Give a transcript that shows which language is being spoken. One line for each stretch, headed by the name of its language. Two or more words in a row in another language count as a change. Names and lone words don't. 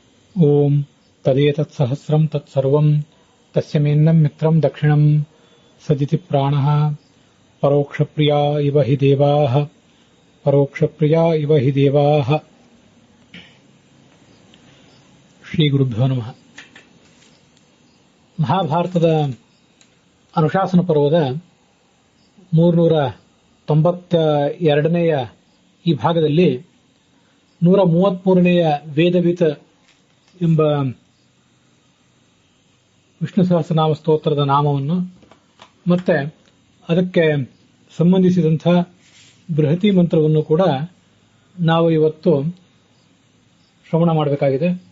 Sanskrit: ಓಂ ತದೇತತ್ಸಹಸ್ರಂ ತತ್ಸರ್ವಂ ತಸ್ಯ ಮೇನ್ನಂ ಮಿತ್ರಂ ದಕ್ಷಿಣಂ ಸದಿತಿ ಪ್ರಾಣಃ ಪರೋಕ್ಷಪ್ರಿಯಾ ಇವ ಹಿ ದೇವಾಃ ಪರೋಕ್ಷಪ್ರಿಯಾ ಇವ ಹಿ ದೇವಾಃ. ಶ್ರೀ ಗುರುಭ್ಯೋ ನಮಃ.
Kannada: ಮಹಾಭಾರತದ ಅನುಶಾಸನ ಪರ್ವದ 392ನೆಯ ಈ ಭಾಗದಲ್ಲಿ 133ನೆಯ ವೇದವಿತ್ ಎಂಬ ವಿಷ್ಣು ಸಹಸ್ರನಾಮ ಸ್ತೋತ್ರದ ನಾಮವನ್ನು ಮತ್ತೆ ಅದಕ್ಕೆ ಸಂಬಂಧಿಸಿದಂಥ ಬೃಹತಿ ಮಂತ್ರವನ್ನು ಕೂಡ ನಾವು ಇವತ್ತು ಶ್ರವಣ ಮಾಡಬೇಕಾಗಿದೆ.